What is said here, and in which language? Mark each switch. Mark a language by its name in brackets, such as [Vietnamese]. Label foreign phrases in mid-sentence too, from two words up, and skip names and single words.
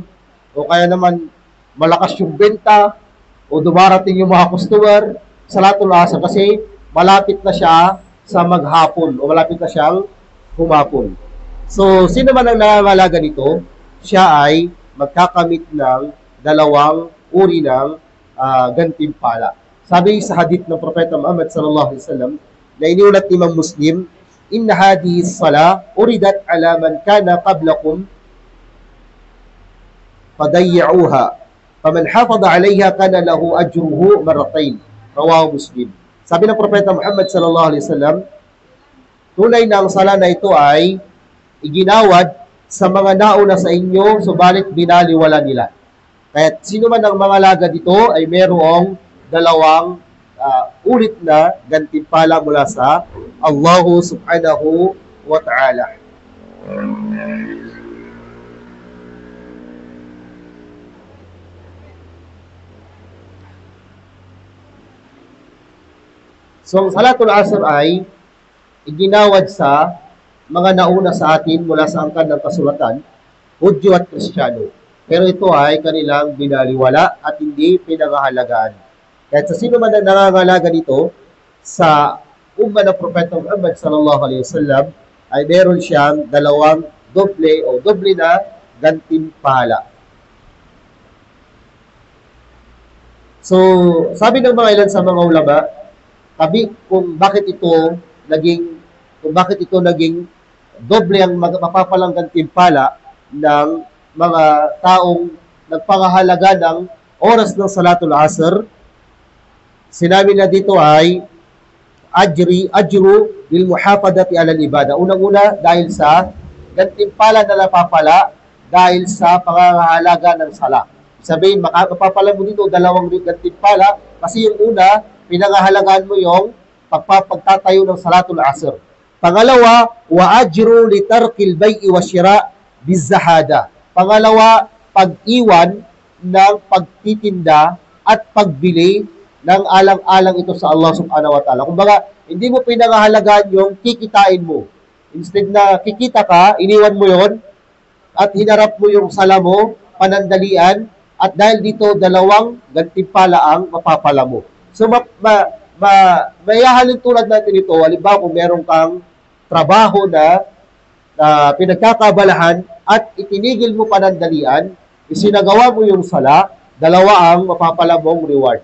[Filipino] O kaya naman malakas yung benta o dumarating yung mga customer, [Arabic] صلاة العصر [Filipino] kasi malapit na siya sa maghapon o malapit na siyang humapon. So, sino man ang nangangalaga nito, siya ay magkakamit ng dalawang uri ng gantimpala. Sabi sa hadith ng Propeta Muhammad [Arabic] صلى الله عليه وسلم [Filipino] na iniulat ni Imam Muslim, [Arabic] "إن هذه الصلاة عرضت على من كان قبلكم فضيعوها. فمن حافظ عليها كان له أجره مرتين." رواه مسلم. [Filipino] Sabi ng Propeta Muhammad [Arabic] صلى الله عليه وسلم, [Filipino] tunay na ang sala na ito ay iginawad sa mga nauna sa inyo, subalit binaliwala nila. Kaya sino man ang mangalaga dito ay merong dalawang ulit na gantimpala mula sa Allah [Arabic] سبحانه وتعالى. [Filipino] So, ang [Arabic] صلاة العصر [Filipino] ay iginawad sa mga nauna sa atin mula sa angkan ng kasulatan, Hudyo at Kristiyano. Pero ito ay kanilang binaliwala at hindi pinangahalagaan. Kahit sa sino man ang nangangalaga nito, sa umma ng Propeta Muhammad [Arabic] صلى الله عليه وسلم, [Filipino] ay meron siyang dalawang doble na gantimpala. So, sabi ng mga ilan sa mga ulama, kung bakit ito naging doble ang mapapalang gantimpala ng mga taong nagpangahalaga ng oras ng [Arabic] صلاة العصر. [Filipino] Sinabi na dito ay [Arabic] أجر بالمحافظة على العبادة. [Filipino] Unang-una dahil sa gantimpala na napapala dahil sa pangangahalaga ng sala. Sabihin, mapapala mo dito dalawang gantimpala kasi yung una, pinangahalagaan mo yung pagtatayo ng [Arabic] صلاة العصر. Pangalawa, وأجر لترك البيع والشراء بزهادة. [Filipino] Pangalawa, pag-iwan ng pagtitinda at pagbili ng alang-alang ito sa Allah [Arabic] سبحانه وتعالى. [Filipino] Kumbaga, hindi mo pinangahalagaan yung kikitain mo. Instead na kikita ka, iniwan mo yon at hinarap mo yung sala mo, panandalian, at dahil dito, dalawang gantimpala ang mapapala mo. So, mayahalin tulad natin ito, halimbawa kung meron kang trabaho na pinagkakabalahan at itinigil mo panandalian, isinagawa mo yung sala, dalawa ang mapapala mong reward.